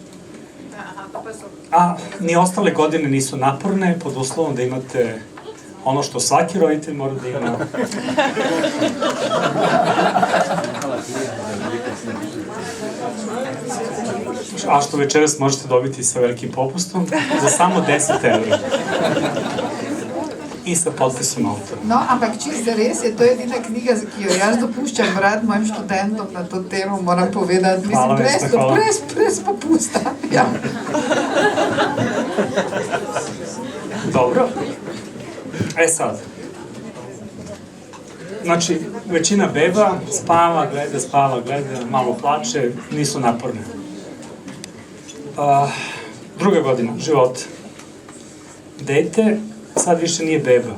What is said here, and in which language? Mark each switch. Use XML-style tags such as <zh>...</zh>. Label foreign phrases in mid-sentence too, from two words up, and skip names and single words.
<sr>A ni ostale godine nisu naporne, pod uslovom da imate ono što svaki roditelj mora da ima. A što večeras možete dobiti sa velikim popustom za samo 10 €. I sa potpisom autora.</sr> <sl>No, ampak čisto res je, to edina knjiga, ki jo jaz dopuščam brati mojim študentom na to temo, moram povedati. Hvala, Mislim, hvala. brez popusta. Ja.</sl> <sr>Dobro. Sad. Znači, većina beba spava, gleda, malo plače, nisu naporne. Druga godina života. Dete sad više nije beba.</sr>